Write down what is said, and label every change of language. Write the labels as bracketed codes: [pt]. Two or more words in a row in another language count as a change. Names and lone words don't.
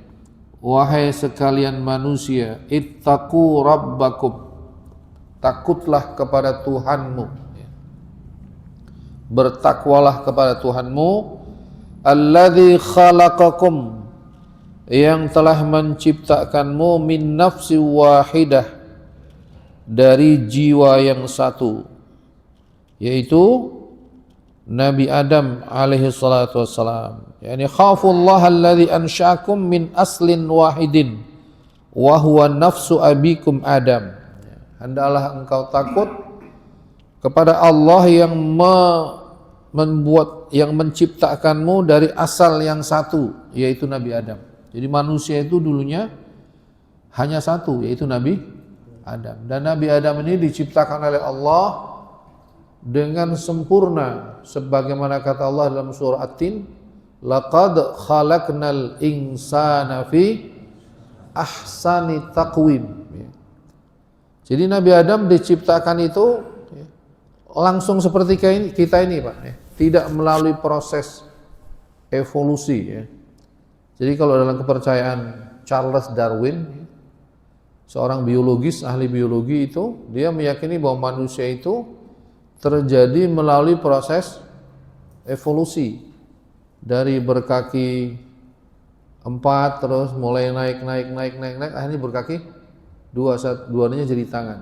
[id] Wahai sekalian manusia, [ar] اتقوا ربكم, [id] takutlah kepada Tuhanmu, bertakwalah kepada Tuhanmu, [ar] الذي خلقكم, [id] yang telah menciptakanmu, [ar] من نفس واحدة, [id] dari jiwa yang satu, yaitu Nabi Adam [ar] عليه الصلاة والسلام. يعني خافوا الله الذي أنشأكم من أصل واحد وهو نفس أبيكم آدم. [id] Hendaklah engkau takut kepada Allah yang yang menciptakanmu dari asal yang satu, yaitu Nabi Adam. Jadi manusia itu dulunya hanya satu, yaitu Nabi Adam. Dan Nabi Adam ini diciptakan oleh Allah dengan sempurna, sebagaimana kata Allah dalam surah At-Tin, [ar] لقد خلقنا الإنسان في أحسن تقويم. [id] Jadi Nabi Adam diciptakan itu langsung seperti kita ini, Pak, tidak melalui proses evolusi. Jadi kalau dalam kepercayaan Charles Darwin, seorang biologis, ahli biologi, itu dia meyakini bahwa manusia itu terjadi melalui proses evolusi, dari berkaki 4 terus mulai naik, akhirnya berkaki 2-nya jadi tangan.